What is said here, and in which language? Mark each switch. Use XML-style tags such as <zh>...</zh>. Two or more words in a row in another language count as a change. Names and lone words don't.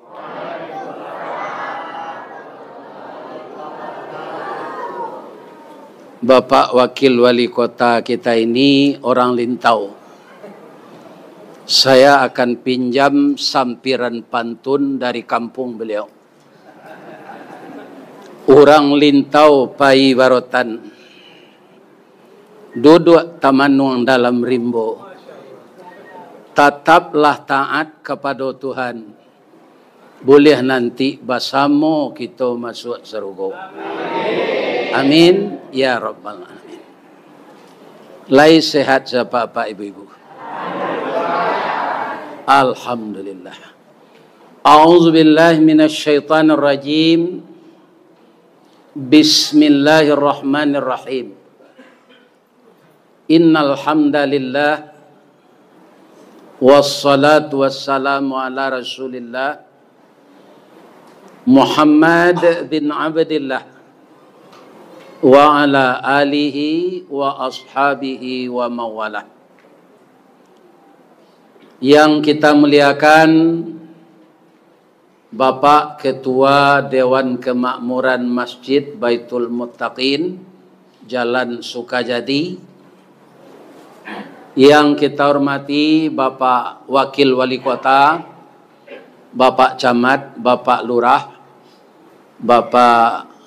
<id>Bapak Wakil Wali Kota kita ini orang Lintau. Saya akan pinjam sampiran pantun dari kampung beliau.</id> <min>Orang Lintau pai barotan, duduk tamanung dalam rimbo.</min> <id>Tetaplah taat kepada Tuhan. Boleh nanti bersama kita masuk surga.</id> <ar>آمين يا رب العالمين.</ar> <id>Lai sehat siapa Pak Ibu-ibu? Alhamdulillah.</id> <ar>أعوذ بالله من الشيطان الرجيم.</ar> <id>Bismillahirrahmanirrahim.</id> <ar>إن الحمد لله والصلاة والسلام على رسول الله محمد بن عبد الله وعلى آله وأصحابه ومن والاه.</ar> <id>Yang kita muliakan Bapak Ketua Dewan Kemakmuran Masjid Baitul Muttaqin Jalan Sukajadi. Yang kita hormati Bapak Wakil Wali Kota, Bapak Camat, Bapak Lurah, Bapak</id>